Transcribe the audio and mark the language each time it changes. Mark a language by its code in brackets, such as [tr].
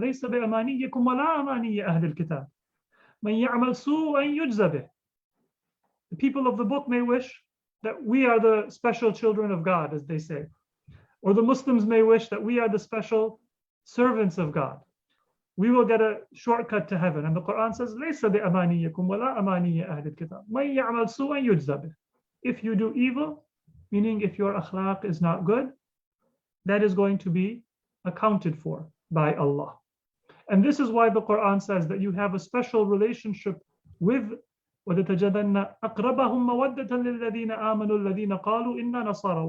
[ar] لَيْسَ بِأَمَانِيِّكُمْ وَلَا أَمَانِيِّ أَهْلِ الْكِتَابِ مَنْ يَعْمَلْ سُوءًا يُجْزَ بِهِ. [en] The people of the book may wish that we are the special children of God, as they say. Or the Muslims may wish that we are the special servants of God. We will get a shortcut to heaven. And the Quran says, [ar] لَيْسَ بِأَمَانِيِّكُمْ وَلَا أَمَانِيِّ أَهْلِ الْكِتَابِ مَنْ يَعْمَلْ سُوءًا يُجْزَ بِهِ. [en] If you do evil, meaning if your akhlaq is not good, that is going to be accounted for by Allah. And this is why the Quran says that you have a special relationship with [ar] وَلَتَجَدَنَّ أَقْرَبَهُمْ مَوَدَّةً لِلَّذِينَ آمَنُوا الَّذِينَ قَالُوا إِنَّا نَصَارَى.